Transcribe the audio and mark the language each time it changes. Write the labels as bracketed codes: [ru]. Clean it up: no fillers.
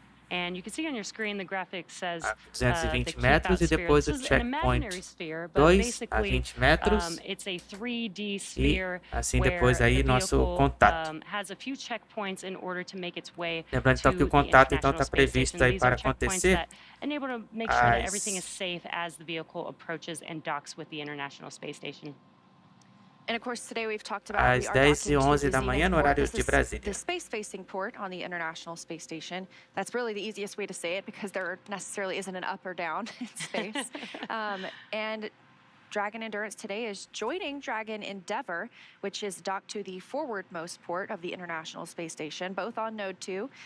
[en] And you can see on your screen the graphic says [pt] 220 metros e depois o checkpoint 2 a 20 metros. [en] It's a 3D sphere [pt] e assim depois aí nosso contato. [en] Has a few checkpoints in order to make its way [pt] Lembrando então que o contato então está previsto aí para acontecer [en] enable to make sure that everything is safe as the vehicle approaches and docks with the International Space Station. [pt] Às 10h11 da manhã, no horário de Brasília. [en] The space-facing port on the International Space Station. That's really the easiest way to say it because there necessarily isn't an up or down in space. And Dragon Endurance today is joining Dragon Endeavour, which is docked to the forwardmost port of the International Space Station, both on Node 2.